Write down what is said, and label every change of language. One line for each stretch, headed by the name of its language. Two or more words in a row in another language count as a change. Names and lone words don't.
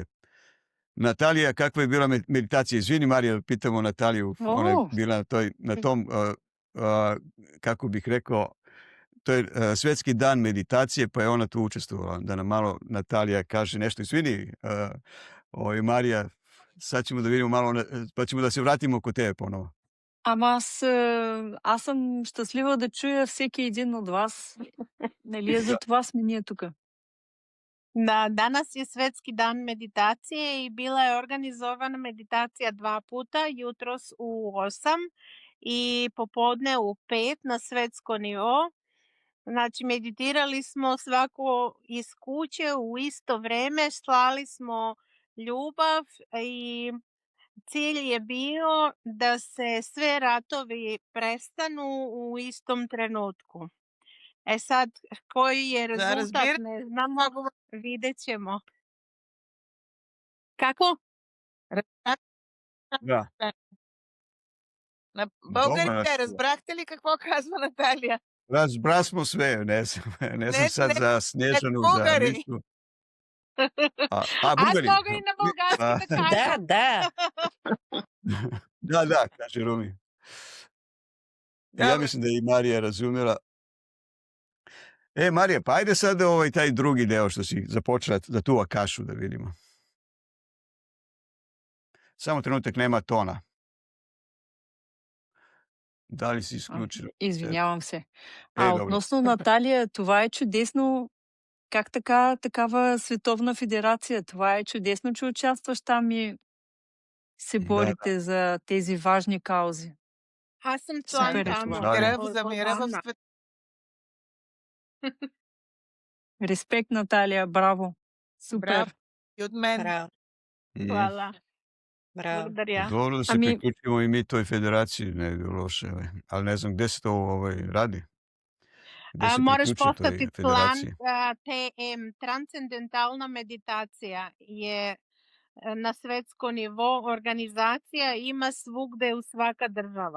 Serbian: Natalija, kakva je bila meditacija? Izvini, Marija, pitamo Nataliju. Ona je bila na tom, kako bih rekao, to je svetski dan meditacije, pa je ona tu učestvovala. Da nam malo Natalija kaže nešto. Izvini, Marija, sad ćemo da vidimo malo, pa ćemo да се вратимо кod тебе поново.
Bulgarian: Ама аз съм щастлива да чуя всеки един от вас. Нали за това сме ние тука.
Serbian: Da, danas je Svetski dan meditacije i bila je organizovana meditacija 2 puta, jutros u 8 i popodne u 5 na svetsko nivo. Znači, meditirali smo svako iz kuće u isto vreme, slali smo ljubav i cilj je bio da se sve ratovi prestanu u istom trenutku. Sad, koji je rezultat, ne znamo, vidjet ćemo. Kako?
Bulgarian: Да. На българите разбрахте ли какво казва Наталия?
Serbian: Разбра smo sve, ne znam sad za Snježanu, za Mišu.
Bulgarian: Аз мога и на български да кажа.
Serbian: Da, kaže Rumi. Ja mislim da je i Marija razumjela. Marija, pa ajde sad taj drugi deo što si započela za tu akašu da vidimo. Samo trenutak, nema tona.
Bulgarian: Да ли си изключила? Извинявам се. Относно Наталия, това е чудесно. Как така, такава световна федерация? Това е чудесно, че участваш там и се борите за тези важни каузи. Аз съм член там. За мира в света. Респект, Наталия, браво. Браво Супер. и от мен. Браво,
Serbian: Hvala. bravo.
Bulgarian: Благодаря.
Serbian: Dobro da se
Bulgarian: Ами,
Serbian: priključimo i mi toj federaciji, ne bi bilo loše. Ali ne znam gde se to radi. Gde se Moraš priključiti toj postati član federaciji. TM. Transcendentalna meditacija je na svetsko nivo organizacija, ima svugde u svaka država.